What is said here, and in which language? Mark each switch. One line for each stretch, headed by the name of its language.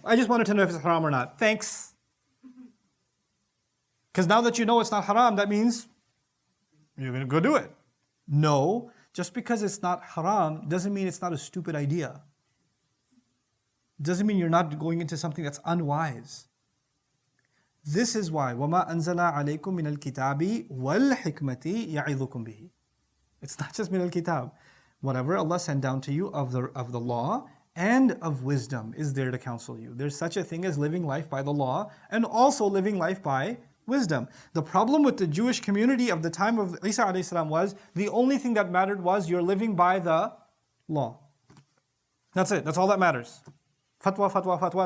English: I just wanted to know if it's haram or not. Thanks. Because now that you know it's not haram, that means you're going to go do it. No, just because it's not haram doesn't mean it's not a stupid idea. Doesn't mean you're not going into something that's unwise. This is why
Arabic: وَمَا أَنزَلَا عَلَيْكُم مِّنَ الْكِتَابِ وَالْحِكْمَةِ يَعِظُكُم بِهِ.
English: It's not just min al-kitab. Whatever Allah sent down to you of the law and of wisdom is there to counsel you. There's such a thing as living life by the law and also living life by wisdom. The problem with the Jewish community of the time of Isa alayhi salam was the only thing that mattered was you're living by the law. That's it. That's all that matters. Fatwa, fatwa, fatwa.